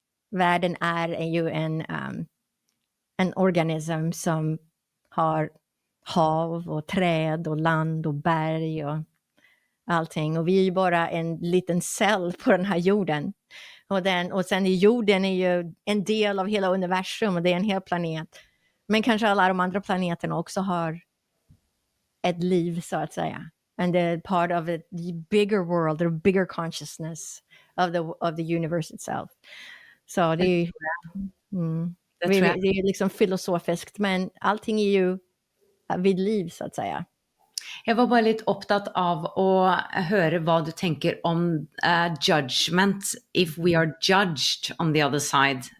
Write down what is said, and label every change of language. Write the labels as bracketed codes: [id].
[sv] Världen är ju en organism som har hav och träd och land och berg och allting. Och vi är ju bara en liten cell på den här jorden. Och sen jorden är ju en del av hela universum, och det är en hel planet. Men kanske alla de andra planeterna också har ett liv, så att säga. [en] And they're part of a bigger world, or bigger consciousness of the universe itself. [sv] Så det är ju det är liksom filosofiskt, men allting är ju vid liv, så att säga. Jag var bara lite upptatt av att höra vad du tänker om judgment, [en] if we are judged on the other side.